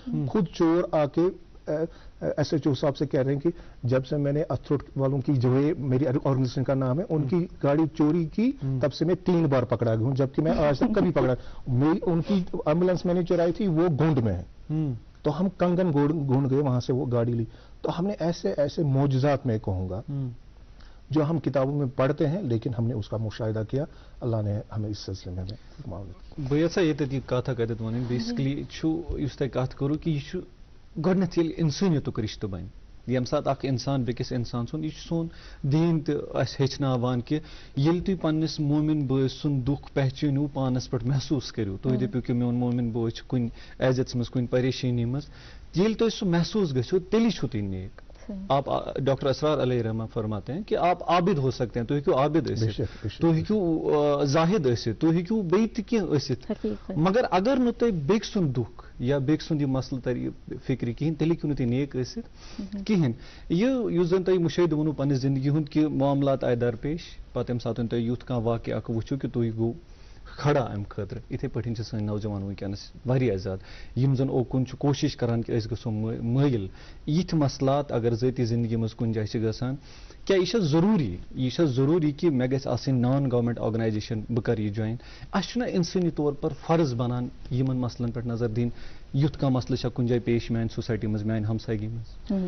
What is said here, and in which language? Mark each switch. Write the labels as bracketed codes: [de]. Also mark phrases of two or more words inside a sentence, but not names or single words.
[ur] خود چور آ کے ایس ایچ او صاحب سے کہہ رہے ہیں کہ جب سے میں نے اتھروٹ والوں کی جو ہے میری آرگنائزیشن کا نام ہے، ان کی گاڑی چوری کی تب سے میں 3 بار پکڑا گیا ہوں، جبکہ میں آج تک کبھی پکڑا. ان کی ایمبولینس میں نے چرائی تھی وہ گونڈ میں ہے. تو ہم کنگن گونڈ گئے، وہاں سے وہ گاڑی لی. تو ہم نے ایسے ایسے معجزات میں کہوں گا جو ہم کتابوں میں پڑھتے ہیں لیکن ہم نے اس کا مشاہدہ کیا. اللہ نے ہمیں اس سلسلے میں معاونت. [ks] بہٕ یژھا ییٚتٮ۪تھ کتھ اکھ اَتٮ۪تھ وَنٕنۍ بیسکلی چھُ یُس تۄہہِ کتھ کوٚروٕ کہِ یہِ چھُ گۄڈنٮ۪تھ ییٚلہِ اِنسٲنیتُک رِشتہٕ بنہِ ییٚمہِ ساتہٕ اکھ اِنسان بیٚکِس اِنسان سُنٛد یہِ چھُ سون دیٖن تہِ اَسہِ ہیٚچھناوان کہِ ییٚلہِ تُہۍ پنٛنِس مومِن بٲے سُنٛد دُکھ پہچٲنِو پانس پٮ۪ٹھ محسوٗس کٔرِو تُہۍ دٔپِو کہِ میون مومِن بوے چھُ کُنہِ عیزتس منٛز کُنہِ پریشٲنی منٛز ییٚلہِ تۄہہِ سُہ محسوٗس گژھِو تیٚلی چھُو تُہۍ نیک. [ur] آپ ڈاکٹر اسرار علیہ رحمہ فرماتے ہیں کہ آپ عابد ہو سکتے ہیں [ks] تُہۍ ہیٚکِو عابد ٲسِتھ تُہۍ ہیٚکِو زاہد ٲسِتھ تُہۍ ہیٚکِو بیٚیہِ تہِ کینٛہہ ٲسِتھ مگر اگر نہٕ تۄہہِ بیٚکہِ سُنٛد دُکھ یا بیٚکہِ سُنٛد یہِ مسلہٕ تَرِ فِکرِ کِہیٖنۍ تیٚلہِ ہیٚکِو نہٕ تُہۍ نیک ٲسِتھ کِہیٖنۍ. یُس زن تۄہہِ مُشٲہدٕ ووٚنوٕ پننہِ زندگی ہُنٛد کہِ معاملات آیہِ درپیش پتہٕ ییٚمہِ ساتہٕ تۄہہِ یُتھ کانٛہہ واقعہٕ اکھ وٕچھِو کہِ تُہۍ گوٚو کھڑا امہِ خٲطرٕ یِتھے پٲٹھۍ چھِ سٲنۍ نوجوان وٕنکیٚنس واریاہ زیادٕ یِم زن اوکُن چھِ کوٗشِش کران کہِ أسۍ گژھو مٲیل یِتھۍ مسلات اگر ذٲتی زندگی منٛز کُنہِ جایہِ چھِ گژھان کیٛاہ یہِ چھا ضروٗری کہِ مےٚ گژھِ آسٕنۍ [en] non government organisation [ks] بہٕ کرٕ یہِ جوین اَسہِ چھُنہ اِنسٲنی طور پر فرض بنان یِمن مسلن پٮ۪ٹھ نظر دِنۍ یُتھ کانٛہہ مسلہٕ چھا کُنہِ جایہِ پیش میانہِ سوسایٹی منٛز میانہِ ہمسایگی منٛز.